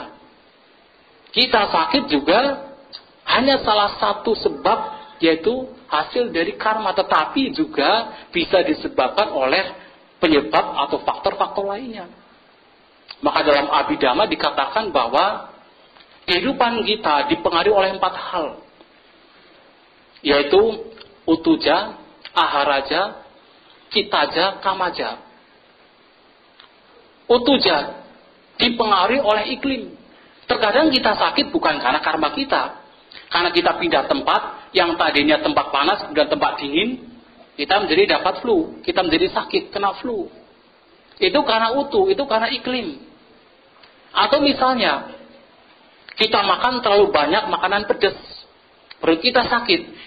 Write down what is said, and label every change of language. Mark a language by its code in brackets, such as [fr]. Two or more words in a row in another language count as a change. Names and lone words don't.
[id] Kita sakit juga hanya salah satu sebab, yaitu hasil dari karma. Tetapi juga bisa disebabkan oleh penyebab atau faktor-faktor lainnya. Maka dalam Abhidhamma dikatakan bahwa kehidupan kita dipengaruhi oleh 4 hal. Yaitu [pi] utuja, aharaja, citaja, kamaja. [id] Utuja dipengaruhi oleh iklim. Terkadang kita sakit bukan karena karma kita. Karena kita pindah tempat, yang tadinya tempat panas, kemudian tempat dingin, kita menjadi dapat flu. Kita menjadi sakit, kena flu. Itu karena itu karena iklim. Atau misalnya, kita makan terlalu banyak makanan pedas, perut kita sakit.